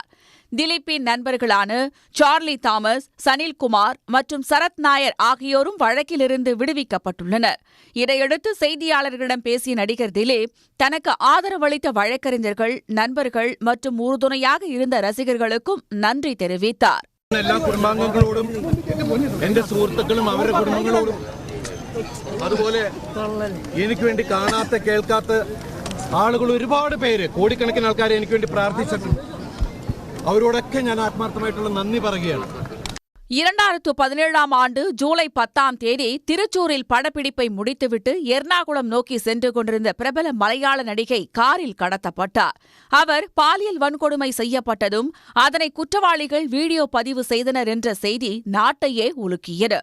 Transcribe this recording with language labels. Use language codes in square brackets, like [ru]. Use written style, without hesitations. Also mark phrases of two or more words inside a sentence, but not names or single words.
[ta] திலீப்பின் நண்பர்களான சார்லி தாமஸ், சனில்குமார் மற்றும் சரத் நாயர் ஆகியோரும் வழக்கிலிருந்து விடுவிக்கப்பட்டுள்ளனர். இதையடுத்து செய்தியாளர்களிடம் பேசிய நடிகர் திலீப் தனக்கு ஆதரவளித்த வழக்கறிஞர்கள், நண்பர்கள் மற்றும் உறுதுணையாக இருந்த ரசிகர்களுக்கும் நன்றி தெரிவித்தார். [ml] എല്ലാ കുടുംബാംഗങ്ങളോടും എന്റെ സുഹൃത്തുക്കളും അവരുടെ കുടുംബങ്ങളോടും അതുപോലെ എനിക്ക് വേണ്ടി കാണാത്ത കേൾക്കാത്ത ആളുകൾ ഒരുപാട് പേര്, കോടിക്കണക്കിന് ആൾക്കാരെ എനിക്ക് വേണ്ടി പ്രാർത്ഥിച്ചിട്ടുണ്ട്. അവരോടൊക്കെ ഞാൻ ആത്മാർത്ഥമായിട്ടുള്ള നന്ദി പറയുകയാണ്. [ta] 2017ஆம் ஆண்டு ஜூலை 10ஆம் தேதி திருச்சூரில் படப்பிடிப்பை முடித்துவிட்டு எர்ணாகுளம் நோக்கி சென்று கொண்டிருந்த பிரபல மலையாள நடிகை காரில் கடத்தப்பட்டார். அவர் பாலியல் வன்கொடுமை செய்யப்பட்டதும் அதனை குற்றவாளிகள் வீடியோ பதிவு செய்தனர் என்ற செய்தி நாட்டையே உலுக்கியது.